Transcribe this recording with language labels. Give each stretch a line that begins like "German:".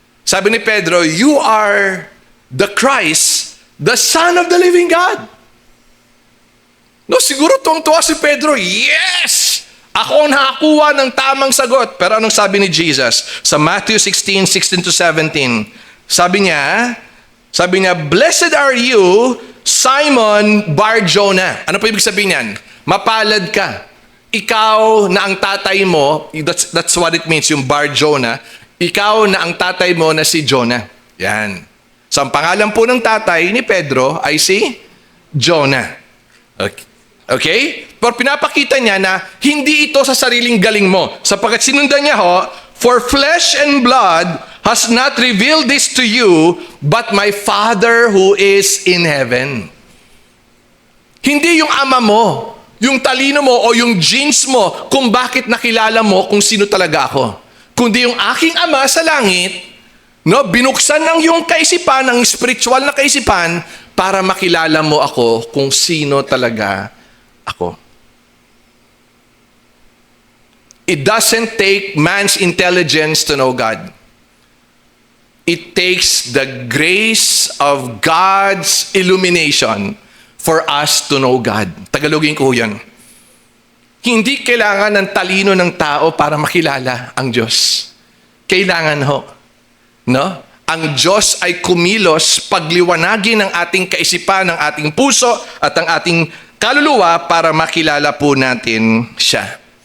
Filipino: Sabi ni Pedro,
English: you are the Christ, the Son of the living God.
Filipino: No, siguro tuwang-tuwa si Pedro, yes! Ako ang nakakuha ng tamang sagot. Pero anong sabi ni Jesus? Sa Matthew 16:16-17, sabi niya,
English: blessed are you, Simon Bar-Jonah.
Filipino: Ano po ibig sabihin niyan? Mapalad ka. Ikaw na ang tatay mo,
English: that's what it means,
Filipino: yung Bar-Jonah. Ikaw na ang tatay mo na si Jonah. Yan. So ang pangalan po ng tatay ni Pedro ay si Jonah. Okay? Pero pinapakita niya na hindi ito sa sariling galing mo. Sapagkat sinundan niya ho,
English: for flesh and blood has not revealed this to you, but my Father who is in heaven.
Filipino: Hindi yung ama mo, yung talino mo o yung genes mo kung bakit nakilala mo kung sino talaga ako. Kundi yung aking ama sa langit, no, binuksan ng iyong kaisipan, ng spiritual na kaisipan, para makilala mo ako kung sino talaga ako.
English: It doesn't take man's intelligence to know God. It takes the grace of God's illumination for us to know God.
Filipino: Tagalogin ko yan. Hindi kailangan ng talino ng tao para makilala ang Diyos. Kailangan ho. No? Ang Diyos ay kumilos pagliwanagin ng ating kaisipan, ng ating puso at ang ating kaluluwa para makilala po natin siya.